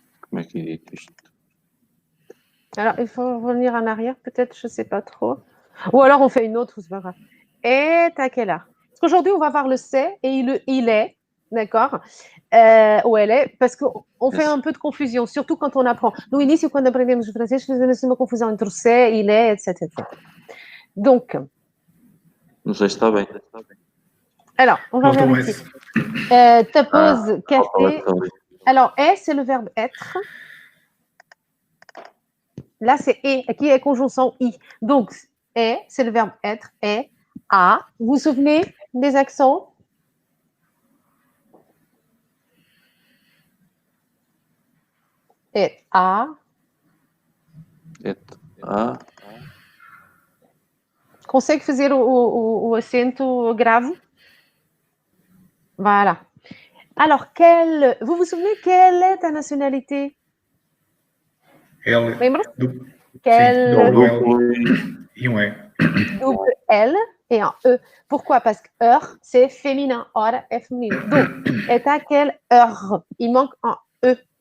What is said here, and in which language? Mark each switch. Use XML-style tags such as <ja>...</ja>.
<pt>Como é que é dito isto?</pt> <fr>Alors, il faut revenir en arrière, peut-être, je ne sais pas trop. Ou alors, on fait une autre, c'est pas grave. Est à quelle heure? Parce qu'aujourd'hui, on va voir le c'est et le il est, d'accord? Ou elle est, parce qu'on fait un peu de confusion, surtout quand on apprend.</fr> <pt>No início, quando aprendemos o francês, fazemos uma confusão entre o c'est, il est, etc.</pt> <fr>Donc,</fr> <pt>Não sei se está bem.</pt> <fr>alors, on va</fr> <pt>Falta</pt> <fr>vérifier.</fr> <pt>mais.</pt> <fr>Ta pause café. Alors, est, c'est le verbe être. Là, c'est et, qui est conjonction i. Donc, est, c'est le verbe être, est, a. Vous vous souvenez des accents? Est a. Et a.</fr> <pt>Consegue fazer o acento grave?</pt> <fr>Voilà. Alors, vous vous souvenez, quelle est ta nationalité? L.</fr> <pt>Lembra? Sim,</pt> <fr>double L</fr> <pt>Duplo e um E.</pt> <fr>Double L et un E. Pourquoi? Parce que heure, c'est féminin. Hora est féminin. Donc, est à quelle heure? Il manque un E.</fr>